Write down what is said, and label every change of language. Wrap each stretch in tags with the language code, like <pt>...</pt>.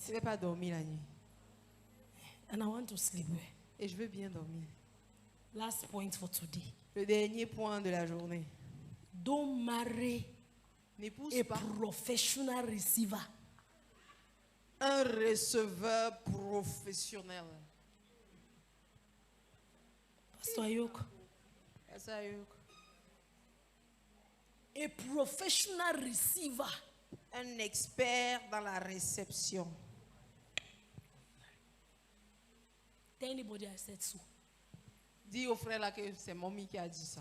<fr>je ne vais pas dormir la nuit.</fr> <en>And I want to sleep well.</en> <fr>Et je veux bien dormir.</fr> <en>Last point for today.</en> <fr>Le dernier point de la journée.</fr> <en>Don't marry</en> <fr>N'épouse</fr> <en>a</en> <fr>pas</fr> <en>professional receiver.</en> <fr>un receveur professionnel.</fr> <en>Pastor Ayuk.</en> <fr>Est-ce que</fr> <en>A professional receiver.</en> <fr>un expert dans la réception.</fr> <en>Tell anybody I said so.</en> <fr>Dis au frère là que c'est Mommy qui a dit ça.</fr>